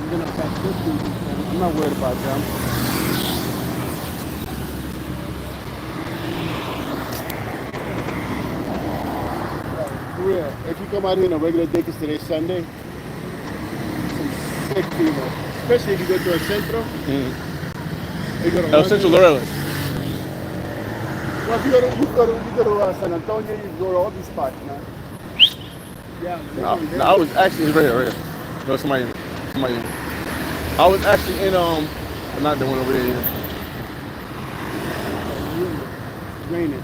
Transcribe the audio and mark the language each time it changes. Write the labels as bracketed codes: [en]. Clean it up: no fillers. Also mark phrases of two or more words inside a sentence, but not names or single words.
[en] I'm gonna pass this through. I'm not worried about them. Yeah, if you come out here on a regular day, because today's Sunday, some sick people, especially if you go to El Centro. Mm-hmm. You go to El Centro Laureles. Well, if you go to San Antonio, you go to all these spots, man. Yeah. No, I was actually right here. No, somebody. I was actually in not the one over there either. Raining.